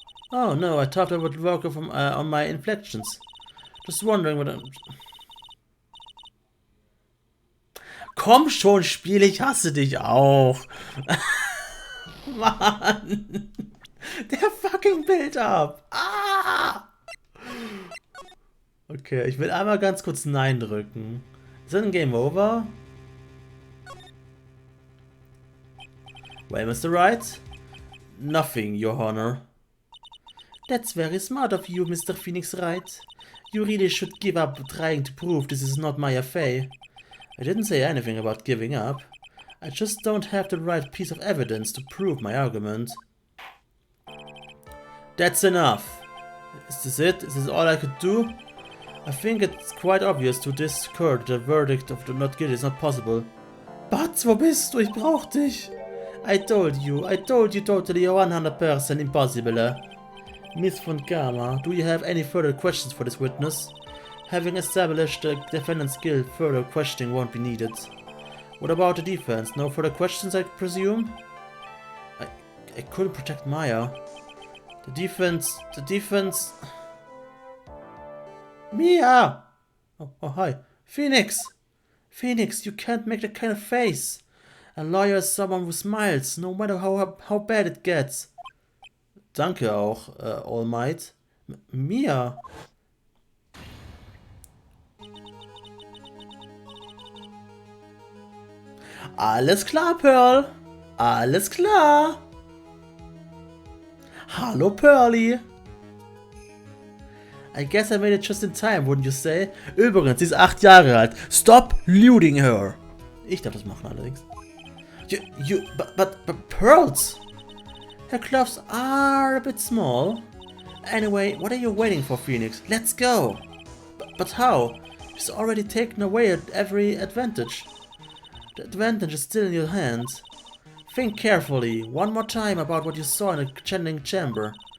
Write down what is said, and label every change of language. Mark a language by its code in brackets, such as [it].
[en] Oh no, I thought I would work on my inflections. Just wondering what I'm... [de] Komm schon, Spiel, ich hasse dich auch. Mann. Der fucking Bild ab. Ah! Okay, ich will einmal ganz kurz Nein drücken. Ist das ein Game Over? [en] Well, Mr. Wright? Nothing, Your Honor. That's very smart of you, Mr. Phoenix Wright. You really should give up trying to prove this is not Maya Fey. I didn't say anything about giving up. I just don't have the right piece of evidence to prove my argument. That's enough. Is this it? Is this all I could do? I think it's quite obvious to this court the verdict of the not guilty is not possible. [de] But, wo bist du? Ich brauch dich. [en] I told you totally 100% impossible. Miss von Gamma, do you have any further questions for this witness? Having established the defendant's guilt, further questioning won't be needed. What about the defense? No further questions, I presume? I couldn't protect Maya. The defense... Mia! Oh, hi. Phoenix! Phoenix, you can't make that kind of face. A lawyer is someone who smiles, no matter how bad it gets. [de] Danke auch, All Might. Mia! Alles klar, Pearl! Alles klar! Hallo, Pearly! [en] I guess I made it just in time, wouldn't you say? [de] Übrigens, sie ist 8 Jahre alt. [en] Stop looting her! [de] Ich darf das machen allerdings. [en] But Pearls! Her gloves are a bit small. Anyway, what are you waiting for, Phoenix? Let's go! But how? She's already taken away every advantage. The advantage is still in your hands. Think carefully, one more time about what you saw in the channeling chamber.